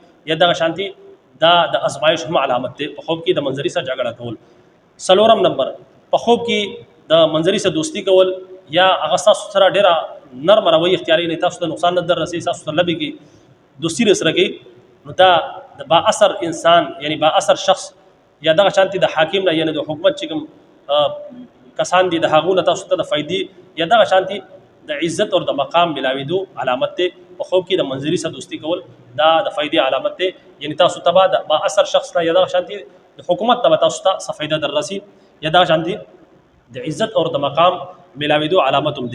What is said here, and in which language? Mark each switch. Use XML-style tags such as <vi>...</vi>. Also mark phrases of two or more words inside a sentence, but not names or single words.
<ps>یا دغه شانتي دا د ازمایش هم علامت دی په خوب کې د منظرې سره جګړه کول. څلورم نمبر په خوب کې د منظرې سره دوستي کول، یا هغه ستاسو سره ډېره نرم روی اختیاري نه، تاسو ته نقصان نه در رسي، تاسو ته لبې کې دوستي سره کوي. نو دا د با اثر انسان یعنی با اثر شخص یا دغه شانتي د حاکم نه یعنی د حکومت چې کوم کسان دي د هغو نه تاسو ته د فایدې یا دغه شانتي د عزت او د مقام ملاوېدو علامت دی. په خوب کې د منظرې سره دوستي کول دا د فایدې علامت دی. یعنی تاسو ته به د با اثر شخص نه یا دغه شانتي د حکومت ته به تاسو ته څه فایده در رسي، یا دغه شانتي د عزت او د مقام ملاوېدو علامت هم دی.</ps>